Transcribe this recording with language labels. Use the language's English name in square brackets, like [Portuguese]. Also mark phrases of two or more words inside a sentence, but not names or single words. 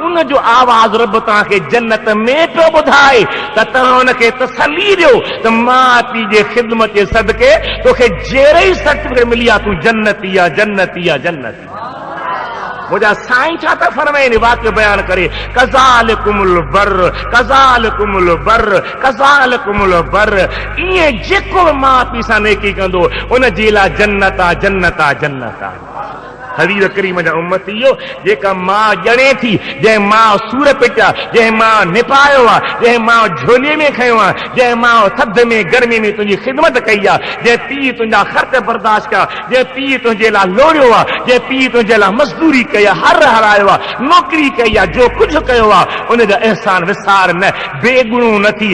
[Sindhi] उनजो आवाज़ रब तव्हांखे जन्नत में पियो ॿुधाए त तव्हां हुनखे तसली ॾियो त मां पीउ जे ख़िदमत जे सदके तोखे जहिड़े ई सर्टिफिकेट मिली आहे, तूं जन्नती आहे, जन्नती आहे, जन्नती। मुझा साईं छा था फरमाइनि वाक़ियो बयान करे, [Arabic] كذلكم البر، كذلكم البر، كذلكم البر. [Sindhi] ईअं जेको मां पीउ सां नेकी कंदो उन जे लाइ जन्नत आहे, जन्नत आहे, जन्नत आहे। हबीब करीम जा उम्मतीयो, जेका मां ॼणे थी, जंहिं मां सूर पिटिया, जंहिं मां निपायो आहे, जंहिं मां झोलीअ में खयो आहे, जंहिं मां थधि में गर्मी में तुंहिंजी ख़िदमत कई आहे, जंहिं पीउ तुंहिंजा ख़र्च बर्दाश्त कया, जंहिं पीउ तुंहिंजे लाइ लोड़ियो आहे, जंहिं पीउ तुंहिंजे लाइ मज़दूरी कई आहे, हर हरायो आहे, नौकिरी कई आहे, जो कुझु कयो आहे उनजा अहसान विसार न, बेगुणो न थी।